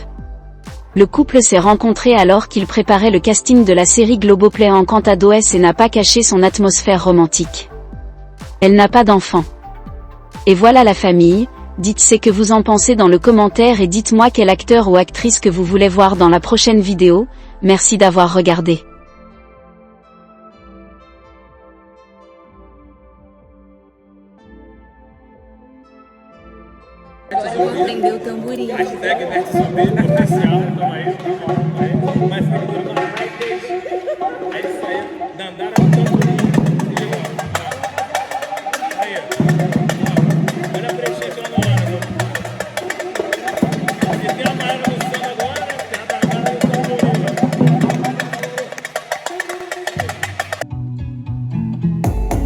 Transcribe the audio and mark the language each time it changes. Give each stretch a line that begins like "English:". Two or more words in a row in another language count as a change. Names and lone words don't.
French: Le couple s'est rencontré alors qu'il préparait le casting de la série Globoplay Encantados et n'a pas caché son atmosphère romantique. Elle n'a pas d'enfant. Et voilà la famille, dites ce que vous en pensez dans le commentaire et dites-moi quel acteur ou actrice que vous voulez voir dans la prochaine vidéo, merci d'avoir regardé.
Portuguese: Prendeu o tamborim. Hashtag Neto Subir Potencial, tamo aí, mas é isso aí, Dandara no tamborim, aí, ó, olha a preenchente lá na hora, se tem a Maera no samba agora, tem a Dandara no tamborim.